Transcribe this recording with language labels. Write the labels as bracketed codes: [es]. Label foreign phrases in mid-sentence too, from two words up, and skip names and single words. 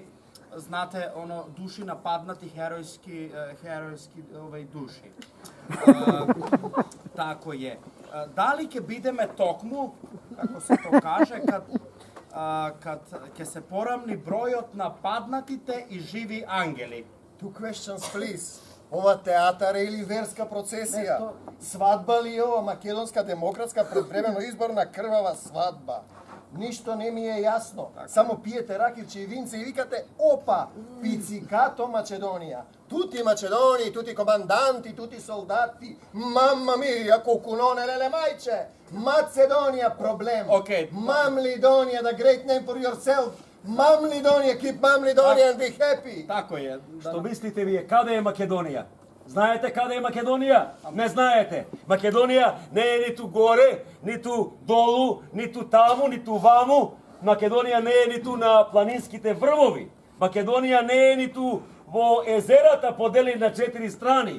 [mk] Знате, души нападнати, херојски души. Тако е. Дали ќе бидеме токму, како се то каже, кад ќе се порамни бројот на паднатите и живи ангели? [en] Two questions, please. [mk] Ова театар е или верска процесија? Свадба ли е ова македонска демократска предвремено изборна крвава свадба? Ништо не ми е јасно. Само пиете ракивче и винце и викате опа, пицикато Македонија. [it] Tutti Macedonie, tutti comandanti, tutti soldati. Mamma mia, кукуноне леле мајче. [mk] Македонија проблем. [en] Okay. Mamlidonia, the great name for yourself. Mamlidonia, keep Mamlidonia and be happy. [mk] Тако е. Што мислите вие, каде е Македонија? Знаете каде е Македонија? Не знаете. Македонија не е ниту горе, ниту долу, ниту таму, ниту ваму. Македонија не е ниту на планинските врвови. Македонија не е ниту во езерата поделени на 4 страни.